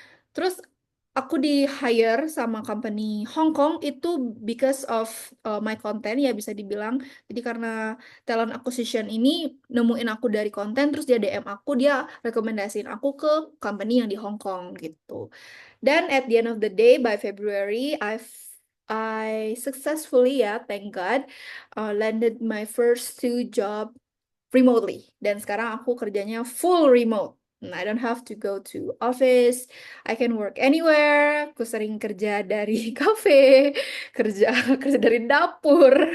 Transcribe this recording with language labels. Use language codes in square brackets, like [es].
[id] Terus aku di hire sama company Hong Kong itu [en] because of my content [id] ya bisa dibilang. Jadi karena talent acquisition ini nemuin aku dari konten terus dia DM aku, dia rekomendasiin aku ke company yang di Hong Kong gitu. [en] Dan at the end of the day by February I successfully ya thank God landed my first two job remotely. [id] Dan sekarang aku kerjanya full remote. [en] I don't have to go to office. I can work anywhere. [id] Aku sering kerja dari cafe, kerja kerja dari dapur.